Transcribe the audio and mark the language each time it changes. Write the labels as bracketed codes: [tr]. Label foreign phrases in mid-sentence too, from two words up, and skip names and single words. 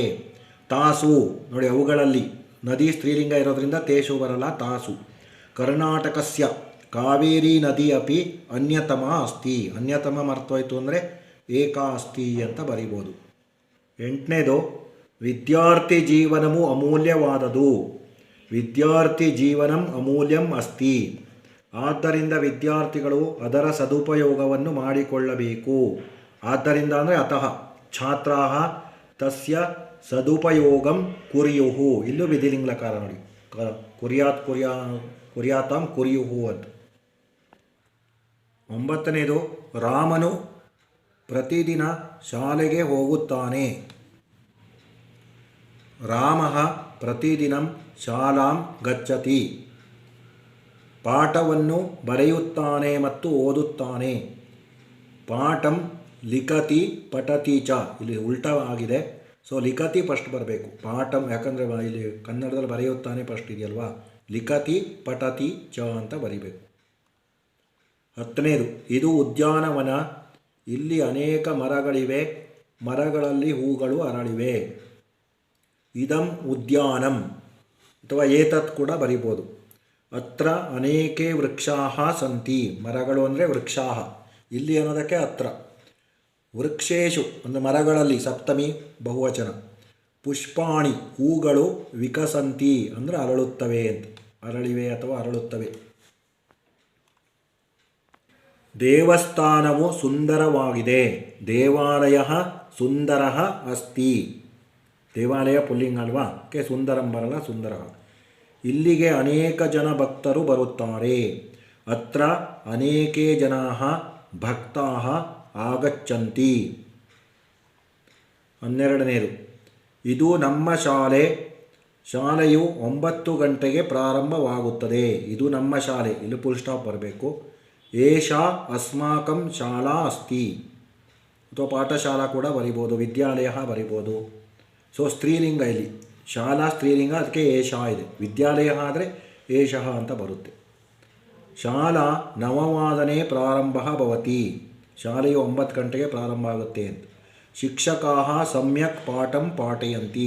[kn] ತಾಸು ನೋಡಿ, ಅವುಗಳಲ್ಲಿ ನದಿ ಸ್ತ್ರೀಲಿಂಗ ಇರೋದ್ರಿಂದ ತೇಷು ಬರಲ್ಲ, ತಾಸು. [sa] ಕರ್ನಾಟಕಸ್ಯ ಕಾವೇರಿ ನದಿ ಅಪಿ ಅನ್ಯತಮ ಅಸ್ತಿ. [kn] ಅನ್ಯತಮ ಮರ್ತೋಯ್ತು ಅಂದರೆ [sa] ಏಕಾ ಅಸ್ತಿ [kn] ಅಂತ ಬರಿಬೋದು. 8ನೇದು, ವಿದ್ಯಾರ್ಥಿ ಜೀವನವು ಅಮೂಲ್ಯವಾದದು. [sa] ವಿದ್ಯಾರ್ಥಿ ಜೀವನಂ ಅಮೂಲ್ಯಂ ಅಸ್ತಿ. [kn] ಆದ್ದರಿಂದ ವಿದ್ಯಾರ್ಥಿಗಳು ಅದರ ಸದುಪಯೋಗವನ್ನು ಮಾಡಿಕೊಳ್ಳಬೇಕು. ಆದ್ದರಿಂದ ಅಂದರೆ [sa] ಅತಃ ಛಾತ್ರಾಃ ತಸ್ಯ ಸದುಪಯೋಗಂ ಕುರ್ಯುಹು. [kn] ಇಲ್ಲೂ ವಿಧಿಲಿಂಗ್ಲಕಾರ ನೋಡಿ, [sa] ಕುರ್ಯಾತಾಂ ಕುರ್ಯುಹು [kn] ಅಂತ. 9ನೇದು, ರಾಮನು ಪ್ರತಿದಿನ ಶಾಲೆಗೆ ಹೋಗುತ್ತಾನೆ. [sa] ರಾಮಃ ಪ್ರತಿದಿನಂ ಶಾಲಾಂ ಗಚ್ಚತಿ. [kn] ಪಾಠವನ್ನು ಬರೆಯುತ್ತಾನೆ ಮತ್ತು ಓದುತ್ತಾನೆ. [sa] ಪಾಠಂ ಲಿಖತಿ ಪಠತಿ ಚ. [kn] ಇಲ್ಲಿ ಉಲ್ಟಾ ಆಗಿದೆ, ಸೊ ಲಿಖತಿ ಫಸ್ಟ್ ಬರಬೇಕು. ಪಾಠಂ ಯಾಕಂದರೆ ಇಲ್ಲಿ ಕನ್ನಡದಲ್ಲಿ ಬರೆಯುತ್ತಾನೆ ಫಸ್ಟ್ ಇದೆಯಲ್ವಾ. [sa] ಲಿಖತಿ ಪಠತಿ ಚ [kn] ಅಂತ ಬರಿಬೇಕು. 10ನೇದು, ಇದು ಉದ್ಯಾನವನ. ಇಲ್ಲಿ ಅನೇಕ ಮರಗಳಿವೆ. ಮರಗಳಲ್ಲಿ ಹೂಗಳು ಅರಳಿವೆ. [sa] ಇದಂ ಉದ್ಯಾನಂ ಅಥವಾ ಏತತ್ [kn] ಕೂಡ ಬರಿಬೋದು. [sa] ಅತ್ರ ಅನೇಕೆ ವೃಕ್ಷಾಃ ಸಂತಿ. [kn] ಮರಗಳು ಅಂದರೆ ವೃಕ್ಷಾಃ. ಇಲ್ಲಿ ಅನ್ನೋದಕ್ಕೆ ಅತ್ರ. ವೃಕ್ಷೇಶು ಅಂದರೆ ಮರಗಳಲ್ಲಿ, ಸಪ್ತಮಿ ಬಹುವಚನ. ಪುಷ್ಪಾಣಿ ಹೂಗಳು, ವಿಕಸಂತಿ ಅಂದರೆ ಅರಳುತ್ತವೆ ಅಂತ. ಅರಳಿವೆ ಅಥವಾ ಅರಳುತ್ತವೆ. ದೇವಸ್ಥಾನವು ಸುಂದರವಾಗಿದೆ. [sa] ದೇವಾಲಯ ಸುಂದರ ಅಸ್ತಿ. [kn] ದೇವಾಲಯ ಪುಲ್ಲಿಂಗ ಅಲ್ವಾ, ಕೆ ಸುಂದರಂ ಬರಲ್ಲ, ಸುಂದರ. ಇಲ್ಲಿಗೆ ಅನೇಕ ಜನ ಭಕ್ತರು ಬರುತ್ತಾರೆ. [sa] ಅತ್ರ ಅನೇಕೆ ಜನಾಃ ಭಕ್ತಾಃ ಆಗಚ್ಚಂತಿ. [kn] 12ನೇದು, ಇದು ನಮ್ಮ ಶಾಲೆ. ಶಾಲೆಯು 9 ಗಂಟೆಗೆ ಪ್ರಾರಂಭವಾಗುತ್ತದೆ. ಇದು ನಮ್ಮ ಶಾಲೆ, ಇಲ್ಲಿ [en] full stop [kn] ಬರಬೇಕು. [sa] ಏಷಾ ಅಸ್ಮಾಕಂ ಶಾಲಾ ಅಸ್ತಿ ಅಥವಾ ಪಾಠಶಾಲಾ [kn] ಕೂಡ ಬರಿಬೋದು, ವಿದ್ಯಾಲಯ ಬರಿಬೋದು. ಸೊ ಸ್ತ್ರೀಲಿಂಗ ಇಲ್ಲಿ, ಶಾಲಾ ಸ್ತ್ರೀಲಿಂಗ, ಅದಕ್ಕೆ ಏಷಾ ಇದೆ. ವಿದ್ಯಾಲಯ ಆದರೆ ಏಷಃ ಅಂತ ಬರುತ್ತೆ. [sa] ಶಾಲಾ ನವವಾದನೆ ಪ್ರಾರಂಭ ಭವತಿ. [kn] ಶಾಲೆಯು 9 ಗಂಟೆಗೆ ಪ್ರಾರಂಭ ಆಗುತ್ತೆ ಅಂತ. [sa] ಶಿಕ್ಷಕಾಃ ಸಮ್ಯಕ್ ಪಾಠಂ ಪಾಠಯಂತಿ.